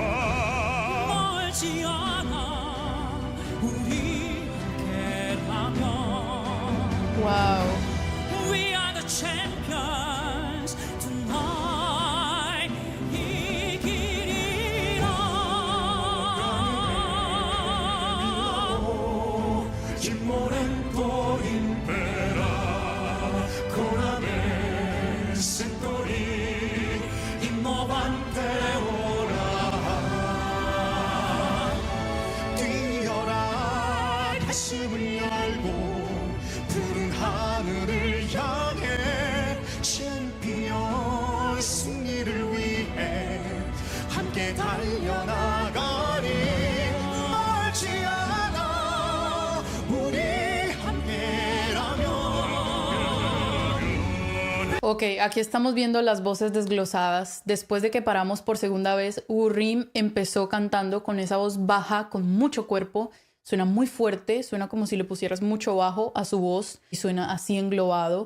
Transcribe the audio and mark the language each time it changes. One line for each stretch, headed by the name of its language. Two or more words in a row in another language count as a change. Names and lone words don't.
Korean: 멀지 않아 우리 함께라면. Wow.
English: We are the champions tonight.
Korean: 이기리라. Morento impera con la me sentori innovante ora 뛰어라 가슴을 열고 푸른 하늘을 향해 챔피언 승리를 위해 함께 달려나가리 멀지 않아.
Spanish: Ok, aquí estamos viendo las voces desglosadas. Después de que paramos por segunda vez, Woo-Rim empezó cantando con esa voz baja, con mucho cuerpo. Suena muy fuerte, suena como si le pusieras mucho bajo a su voz y suena así englobado.